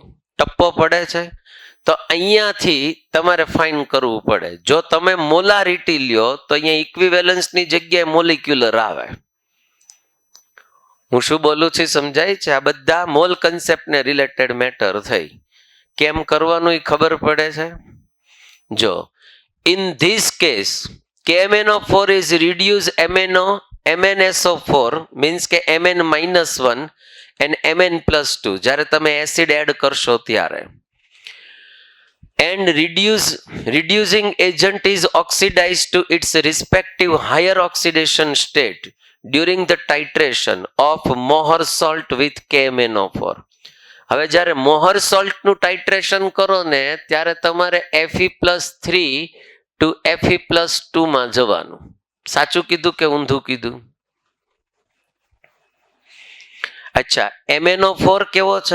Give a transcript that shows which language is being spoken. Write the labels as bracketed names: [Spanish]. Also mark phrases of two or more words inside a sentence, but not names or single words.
[Gujarati] ટપ્પો પડે છે? તો અહીંયાથી તમારે ફાઇન કરવું પડે. જો તમે મોલારિટી લ્યો તો અહીંયા ઇક્વિવેલન્સની જગ્યાએ મોલિક્યુલર આવે. હું શું બોલું છું સમજાય છે? આ બધા મોલ કન્સેપ્ટને [English] related matter [Gujarati] થઈ. કેમ કરવાનું એ ખબર પડે છે? જો [English] in this case KMnO4 is reduced MnSO4 means [Gujarati] કે [English] Mn-1 and Mn+2 [Gujarati] જ્યારે તમે [English] acid add [Gujarati] કરશો ત્યારે, [English] and reducing agent is oxidized to its respective higher oxidation state during the titration of Mohr salt with KMnO4. [Gujarati] હવે જ્યારે મોહર સોલ્ટનું ટાઇટ્રેશન કરો ને ત્યારે તમારે Fe+3 ટુ Fe+2 માં જવાનું. સાચું કીધું કે ઊંધું કીધું? અચ્છા, MnO4 કેવો છે?